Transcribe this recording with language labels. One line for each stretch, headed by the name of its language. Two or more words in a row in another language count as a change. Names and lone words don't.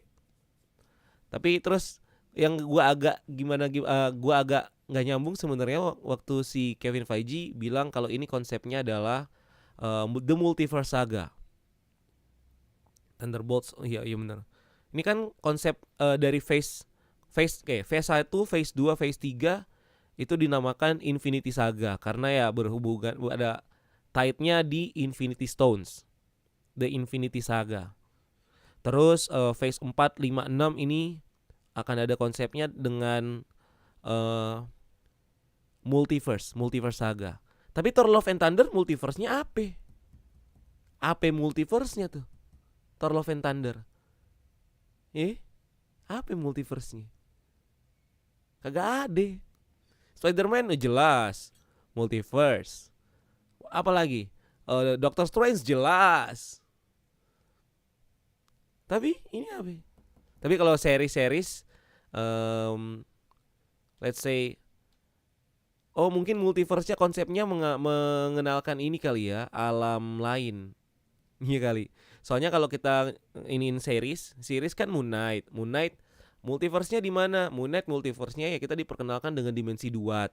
Indonesian: Tapi terus yang gua agak gua agak nggak nyambung sebenarnya waktu si Kevin Feige bilang kalau ini konsepnya adalah The Multiverse Saga. Thunderbolts, iya benar. Ini kan konsep dari phase 1, phase 2, phase 3 itu dinamakan Infinity Saga karena ya berhubungan ada tie-nya di Infinity Stones. The Infinity Saga. Terus phase 4, 5, 6 ini akan ada konsepnya dengan Multiverse Saga. Tapi Thor Love and Thunder multiverse-nya apa? Apa multiverse-nya tuh? Thor Love and Thunder. Apa multiverse-nya? Kagak ada. Spider-Man jelas multiverse. Apa lagi? Doctor Strange jelas. Tapi ini apa? Tapi kalau series
English: let's say
Indonesian: mungkin multiverse-nya konsepnya mengenalkan ini kali ya, alam lain. Iya kali. Soalnya kalau kita iniin series kan Moon Knight multiverse-nya di mana? Moon Knight multiverse-nya ya kita diperkenalkan dengan dimensi duat.